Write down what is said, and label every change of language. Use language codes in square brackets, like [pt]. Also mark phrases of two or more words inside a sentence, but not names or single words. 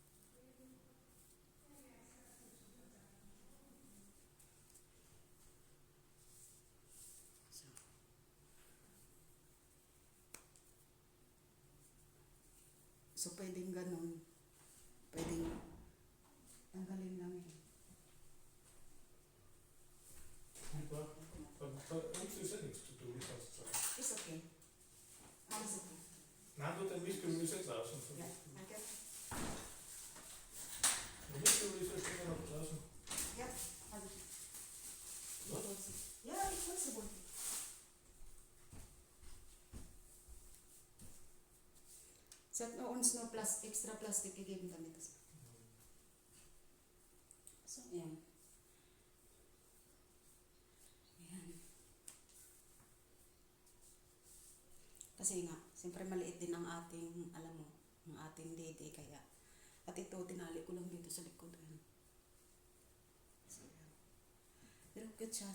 [tl] So pwedeng ganun. Pwedeng tanggalin lang eh. [de] Uns ist ja nichts zu tun, fast sagen. [en] It's okay. [de] Alles okay. Nein, du, dann willst du jetzt draußen. Ja, danke. Dann willst du jetzt noch draußen. Ja, alles. Ja, ich weiß es wohl. Sie hat uns nur extra Plastik gegeben, damit es. [tl] So, yan. Ayan. Kasi nga, siyempre maliit din ang ating, alam mo, ang ating dede, kaya. At ito, tinali ko lang dito sa likod. So, yan. Pero cute siya.